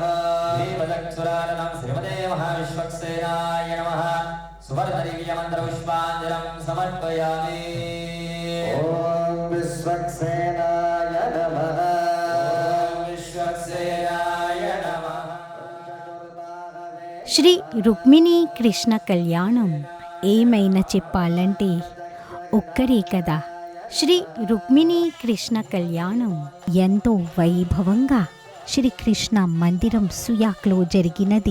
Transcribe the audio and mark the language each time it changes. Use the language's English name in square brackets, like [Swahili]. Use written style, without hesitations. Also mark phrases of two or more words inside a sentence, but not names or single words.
[Sanskrit] देवदक्षुराननं श्रीमते महाविश्वक्सेनाय नमः सुवर्णदिव्यमन्त्रपुष्पाञ्जलिं समर्पयामि ॐ विश्वक्सेनाय नमः ॐ विश्वक्सेनाय नमः [Telugu] శ్రీ రుక్మిణీ కృష్ణ కళ్యాణం ఏమైనా చెప్పాలంటే ఒక్కరే కదా. శ్రీ రుక్మిణీ కృష్ణ కళ్యాణం ఎంతో వైభవంగా శ్రీకృష్ణ మందిరం సుయాక్లో జరిగినది.